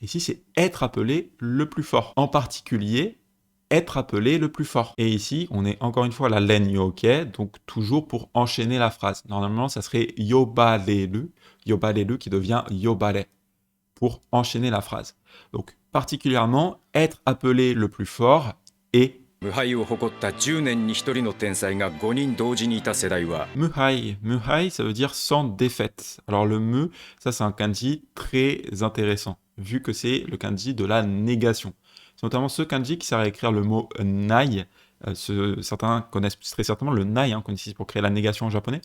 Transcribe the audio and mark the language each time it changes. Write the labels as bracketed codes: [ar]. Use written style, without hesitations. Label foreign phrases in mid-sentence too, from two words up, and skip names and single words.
[fr] Ici, c'est être appelé le plus fort. En particulier, être appelé le plus fort. Et ici, on est encore une fois à la laine yoke, donc toujours pour enchaîner la phrase. Normalement, ça serait yobalelu qui devient yobare, pour enchaîner la phrase. Donc, particulièrement, être appelé le plus fort et [ja] 無敗を誇った10年に1人の天才が5人同時にいた世代は muhai. [fr] Muhai, ça veut dire sans défaite. Alors le mu, ça c'est un kanji très intéressant, vu que c'est le kanji de la négation. C'est notamment ce kanji qui sert à écrire le mot nai. Certains connaissent très certainement le nai, qu'on utilise pour créer la négation en japonais.